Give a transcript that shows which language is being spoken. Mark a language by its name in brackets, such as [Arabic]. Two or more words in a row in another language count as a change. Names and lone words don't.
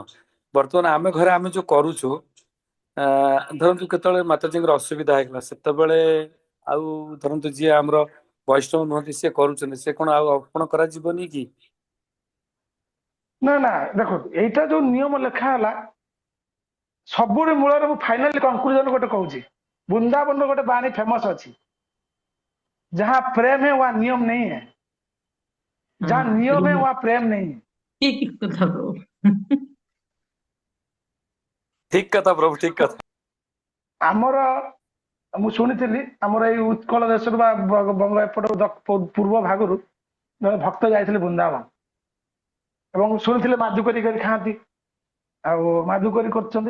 [Odia] ବର୍ତ୍ତମାନ ଆମେ ଘରେ ଆମେ ଯୋଉ କରୁଛୁ, ଧରନ୍ତୁ କେତେବେଳେ ମାତାଜୀଙ୍କର ଅସୁବିଧା ହେଇଗଲା, ସେତେବେଳେ ଆଉ ଧରନ୍ତୁ ଯିଏ ଆମର ବୈଷ୍ଣବ ନୁହନ୍ତି ସିଏ କରୁଛନ୍ତି, ସେ କଣ ଆଉ ଅର୍ପଣ କରାଯିବନି କି? ନା ନା ଦେଖନ୍ତୁ, ଏଇଟା ଯୋଉ ନିୟମ ଲେଖା ହେଲା, ସବୁରି ମୂଳରେ ମୁଁ [English] finally conclusion [Odia] ଗୋଟେ କହୁଛି। ବୃନ୍ଦାବନର ଗୋଟେ ବାଣୀ ଫେମସ ଅଛି, [Hindi] जहां प्रेम है वहां नियम नहीं है, जहां नियम है वहां प्रेम नहीं है। [Odia] ଠିକ କଥା ପ୍ରଭୁ। ଠିକ କଥା ପ୍ରଭୁ, ଠିକ କଥା। ଆମର ମୁଁ ଶୁଣିଥିଲି ଆମର ଏଇ ଉତ୍କଳ ଦେଶରୁ ବା ବଙ୍ଗ ଏପଟ ପୂର୍ବ ଭାଗରୁ ଜଣେ ଭକ୍ତ ଯାଇଥିଲେ ବୃନ୍ଦାବନ, ଏବଂ ଶୁଣିଥିଲେ ମାଦୁକରି କରି ଖାଆନ୍ତି, ଆଉ ମାଦୁକରି କରୁଛନ୍ତି।